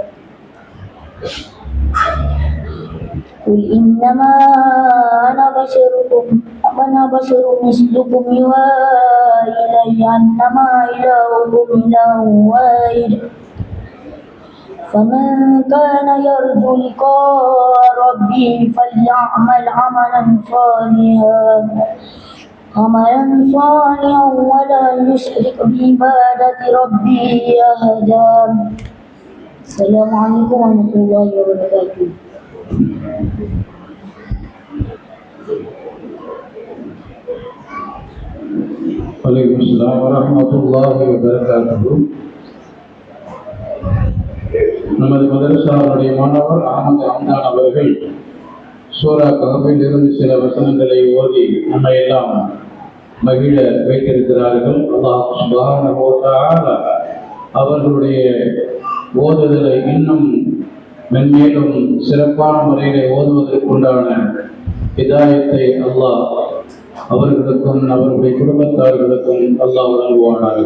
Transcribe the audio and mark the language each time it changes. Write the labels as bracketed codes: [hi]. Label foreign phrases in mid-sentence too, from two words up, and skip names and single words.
[ar] قل إنما أنا بشر مثلكم يوحى إلي أنما إلهكم إله واحد فمن كان يرجو لقاء ربه فليعمل عملا صالحا ولا يشرك بعبادة ربه أحدا. السلام عليكم ورحمة الله وبركاته. وعليكم السلام ورحمة الله وبركاته. [ta] நமது மதரசாவுடைய மாணவர் அகமது ஹம்தான் அவர்கள் சூரா கஹஃபில் இருந்து சில வசனங்களை ஓதி நம்மை எல்லாம் மகிழ வைத்திருக்கிறார்கள். அல்லாஹ் [ar] سبحانه وتعالى [ta] அவர்களுடைய ஓதுதலை இன்னும் மென்மேலும் சிறப்பான முறையிலே ஓதுவதற்குண்டான ஹிதாயத்தை அல்லாஹ் அவர்களுக்கும் அவர்களுடைய குடும்பத்தார்களுக்கும் அல்லாஹ் வழங்குவானாக.